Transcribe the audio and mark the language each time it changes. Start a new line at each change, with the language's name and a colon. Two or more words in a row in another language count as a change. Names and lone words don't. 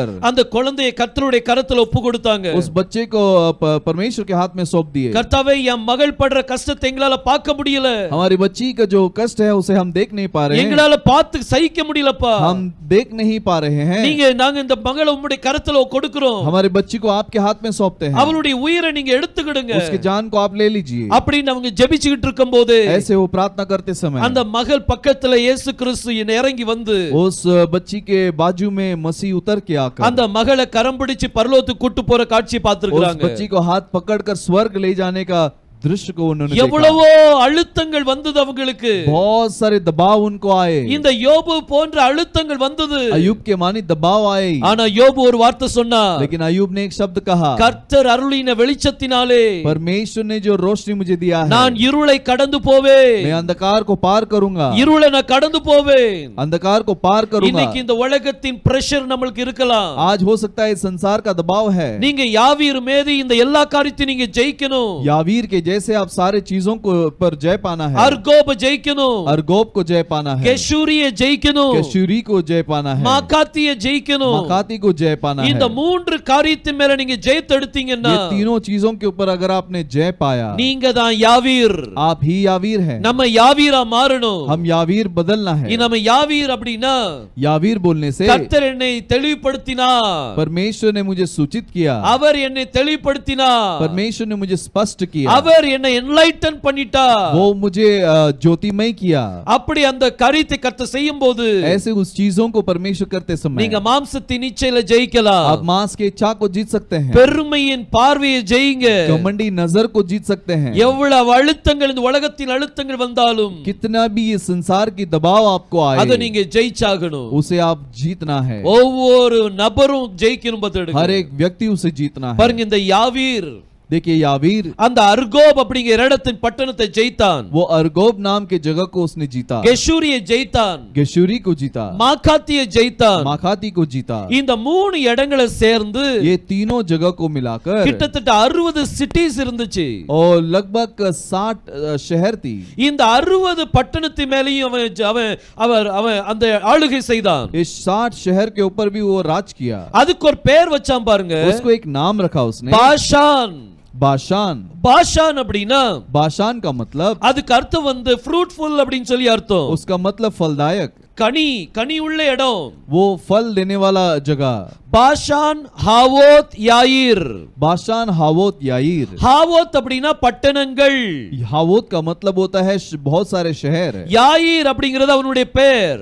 Tamil: அந்த குழந்தையை கர்த்தருடைய கரத்துல ஒப்பு கொடுத்தாங்க।
Hindi: उस बच्चे को परमेश्वर के हाथ में सौंप दिए।
Tamil: கர்த்தாவே என் மகள் படுற கஷ்டத்தை எங்களால பார்க்க முடியல,
Hindi: हमारी बच्ची का जो कष्ट है उसे हम देख नहीं पा रहे हैं,
Tamil: எங்களால பார்த்து சகிக்க முடியலப்பா,
Hindi: हम देख नहीं पा रहे हैं,
Tamil: நாங்க இந்த மகளை உம்முடைய கரத்துல கொடுக்கிறோம்,
Hindi: हमारी बच्ची को आपके हाथ में सौंपते हैं,
Tamil: அவளுடைய உயிரை நீங்க எடுத்துக்கிடுங்க,
Hindi: उसकी जान को आप ले लीजिए।
Tamil: அப்படின்னு அவங்க ஜெபிச்சிட்டு இருக்கும்போது
Hindi: ऐसे वो प्रार्थना करते समय
Tamil: அந்த மகள் பக்கத்துல இயேசு கிறிஸ்து இறங்கி வந்து
Hindi: उस बच्ची के बाजू में मसीह उतर के आकर
Tamil: அந்த மகளை கரம் பிடிச்சு பரலோகத்துக்கு கூட்டி போற காட்சி
Hindi: उस
Tamil: பார்த்திருக்காங்க।
Hindi: बच्ची को हाथ पकड़कर स्वर्ग ले जाने का दृश्य को उन्होंने देखा।
Tamil: எவ்வளவோ அழுத்தங்கள் வந்தது அவங்களுக்கு.
Hindi: बहुत सारे दबाव उनको आए।
Tamil: இந்த யோபு போன்ற அழுத்தங்கள் வந்தது.
Hindi: अय्यूब के मानी दबाव आए।
Tamil: ஆனா யோபு ஒரு வார்த்தை சொன்னார்.
Hindi: लेकिन अय्यूब ने एक शब्द कहा,
Tamil: கர்த்தர் அருளின வெளிச்சத்தினாலே
Hindi: परमेश्वर ने जो रोशनी मुझे दिया है,
Tamil: நான் இருளை கடந்து போவேன்.
Hindi: मैं अंधकार को पार करूंगा।
Tamil: இருளை நான் கடந்து போவேன்.
Hindi: अंधकार को पार करूंगा।
Tamil: இன்னைக்கு இந்த உலகத்தின் பிரஷர் நமக்கு இருக்கலாம்.
Hindi: आज हो सकता है संसार का दबाव है।
Tamil: நீங்க யாவீர் மீது இந்த எல்லா காரியத்தையும் நீங்க ஜெயிக்கணும்.
Hindi: यावीर के जैसे आप सारे चीजों को पर जय पाना है।
Tamil: अर्गोब ஜெயிக்கணும்.
Hindi: अर्गोब को जय पाना है।
Tamil: கெஷூரியை ஜெயிக்கணும்.
Hindi: केशूरी को जय पाना है।
Tamil: மாகாத்தியை ஜெயிக்கணும்.
Hindi: माकाती को जय पाना है।
Tamil: இந்த மூன்று காரியத்தின் மேல நீங்க ஜெயித்தெடுத்தீங்கன்னா
Hindi: ये तीनों चीजों के ऊपर अगर आपने जय पाया,
Tamil: நீங்க தான் யாவீர்.
Hindi: आप ही यावीर हैं।
Tamil: நம்ம யாவீரா மாறணும்.
Hindi: हम यावीर बदलना है।
Tamil: நம்ம யாவீர் அப்படினா
Hindi: यावीर बोलने से
Tamil: கர்த்தர் என்னை தெளிவுபடுத்தினார்.
Hindi: परमेश्वर ने मुझे सूचित किया।
Tamil: அவர் என்னை தெளிவுபடுத்தினார்.
Hindi: परमेश्वर ने मुझे स्पष्ट किया।
Tamil: அவர் என்னை என்லைட்டன் பண்ணிட்டார்.
Hindi: वो मुझे ज्योतिमय किया।
Tamil: அப்படி அந்த காரியத்தை கர்த்தர் செய்யும்போது
Hindi: ऐसे उस चीजों को परमेश्वर करते समय
Tamil: நீங்க மாம்சத்தின் இச்சையில ஜெயிக்கலாம்.
Hindi: आप मांस के इच्छा को जीत सकते हैं।
Tamil: பெருமையின் பார்வையை ஜெயிங்க.
Hindi: घमंडी नजर को जीत सकते हैं।
Tamil: எவ்வளவு அழுத்தங்கள் இந்த உலகத்தின் அழுத்தங்கள் வந்தாலும்
Hindi: कितना भी ये संसार की दबाव आपको
Tamil: அதை
Hindi: आए,
Tamil: நீங்க ஜெயிச்சாகணும்.
Hindi: उसे आप जीतना है।
Tamil: ஒவ்வொரு நபரும் ஜெயிக்கணும் பார்த்துடுங்க.
Hindi: हर एक व्यक्ति उसे जीतना है।
Tamil: பாருங்க இந்த யாவீர்
Hindi: देखिए यावीर
Tamil: அந்த அர்கோப் அப்படிங்கிற இடத்தின் பட்டணத்தை ஜெயித்தான்.
Hindi: वो अर्गोब नाम के जगह को उसने जीता।
Tamil: கெஷூரியை ஜெயித்தான்.
Hindi: गेशूरी को जीता।
Tamil: மாகாத்தியை ஜெயித்தான்.
Hindi: माखाती को जीता।
Tamil: இந்த மூணு இடங்களை சேர்ந்து
Hindi: ये तीनों जगह को मिलाकर
Tamil: கிட்டத்தட்ட 60 சிட்டிஸ் இருந்துச்சு.
Hindi: और लगभग 60 शहर थी।
Tamil: இந்த 60 பட்டணத்து மேலேயும் அவன் அந்த ஆளுகை செய்தான்.
Hindi: इस 60 शहर के ऊपर भी वो राज किया।
Tamil: அதுக்கு ஒரு பேர் வச்சான் பாருங்க.
Hindi: उसको एक नाम रखा उसने,
Tamil: பாஷான்.
Hindi: बाशान।
Tamil: பாஷான் அப்படினா
Hindi: बाशान का मतलब,
Tamil: அதுக்கு அர்த்தம் வந்து ஃப்ரூட்ஃபுல் அப்படினு சொல்லி அர்த்தம்.
Hindi: उसका मतलब फलदायक,
Tamil: கனி உள்ள இடம்.
Hindi: वो फल देने वाला जगह।
Tamil: பாஷான் ஹாவோத் யாயிர்.
Hindi: बाशान हावोत याईर।
Tamil: ஹாவோத் அப்படினா பட்டணங்கள்.
Hindi: हावोत का मतलब होता है बहुत सारे शहर।
Tamil: யாயிர் அப்படிங்கிறது அவனுடைய பேர்.